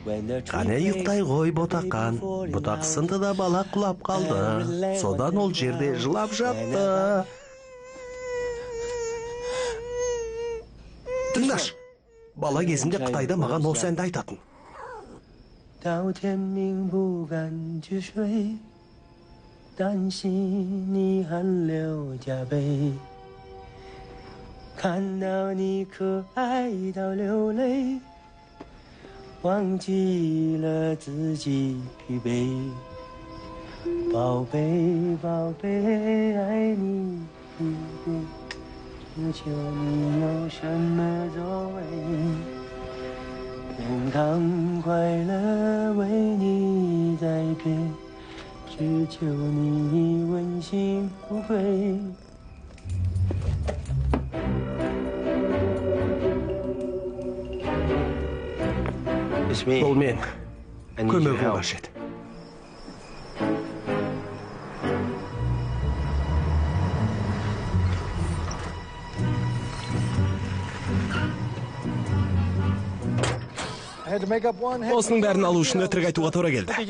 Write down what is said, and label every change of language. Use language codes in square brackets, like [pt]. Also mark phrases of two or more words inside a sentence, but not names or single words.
[kk] қане ұйықтай ғой ботақан. Бұтақ сынды да бала құлап қалды. Содан ол жерде жылап жатты. Тыңдаш, бала кезінде Қытайда маған осы әнді айтатын. [zh] 到天明不敢去睡，担心你汗流浃背，看到你可爱到流泪，忘记了自己疲惫。宝贝，宝贝，爱你一点，只求你有什么作为。健康快乐为你在变，只求你问心无愧。 [kk] Бұл мен. Көмегім қажет. Осының бәрін алу үшін өтірік айтуға тура келді.